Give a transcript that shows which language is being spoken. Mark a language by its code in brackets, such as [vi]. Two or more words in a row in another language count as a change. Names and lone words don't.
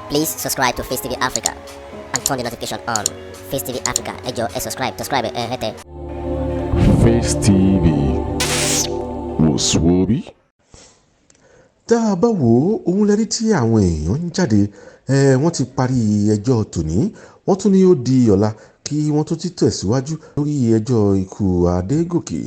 [en] Please subscribe to Facetv Africa and turn the notification on. Facetv Africa, [yo] ẹ jọ̀ọ́, subscribe, hete. Face TV Muswobi. Tá a bá wò ó, òun lẹ́rí tí àwọn èèyàn ń jáde wọ́n ti parí ẹjọ́ tòní, wọ́n tún ní ó di ọ̀la kí wọ́n tó ti tẹ̀síwájú lórí ẹjọ́ ikú Adegoke.